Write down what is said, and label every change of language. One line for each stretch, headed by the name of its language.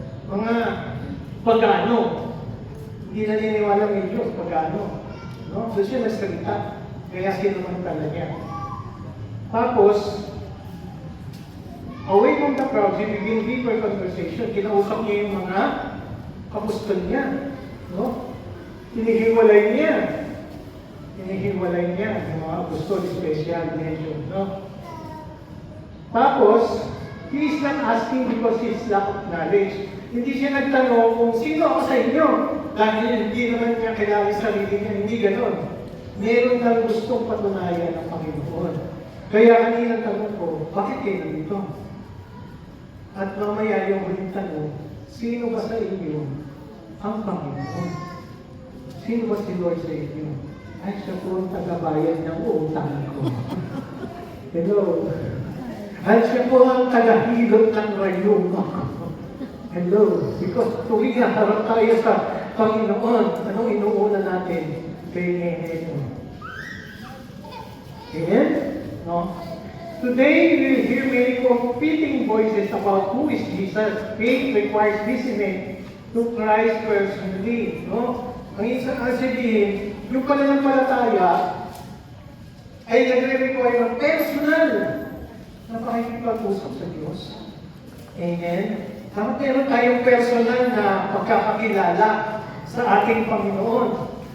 Filipino: Mga pagano, hindi naniniwala ng Diyos, pagano. No? Doon siya nagsalita, kaya sinamantala niya.
English: Tapos, away from the crowd, he began deeper conversation.
Filipino: Kinausap niya yung mga kapustol niya. No? Hinihiwalay niya. Hinihiwalay niya yung mga apostol, special mention. No?
English: Tapos, he is not asking because he is lack of knowledge.
Filipino: Hindi siya nagtanong kung sino ako sa inyo. Dahil hindi naman niya kilala sa sarili niya. Hindi ganon. Meron kang gustong patunayan ng Panginoon. Kaya kanina tanong ko, bakit kayo nandito? At mamaya yung huling tanong, sino ba sa inyo ang Panginoon? Sino ba si Lord sa inyo? Ay, siya po ang tagabayad ng utang ko. Hello. Ay, siya po ang tagahilot ng rayong ako. Hello. Because tuwing naharap tayo sa Panginoon, anong inuuna natin? Kaya Amen? No?
English: Today, we will hear many competing voices about who is Jesus. Faith requires listening to Christ personally. No?
Filipino: Ang isang sabihin, yung pananampalataya ay nagre-require ng personal na pakikipag-usap sa Diyos. Amen? Dapat meron tayong personal na pagkakakilala sa ating Panginoon.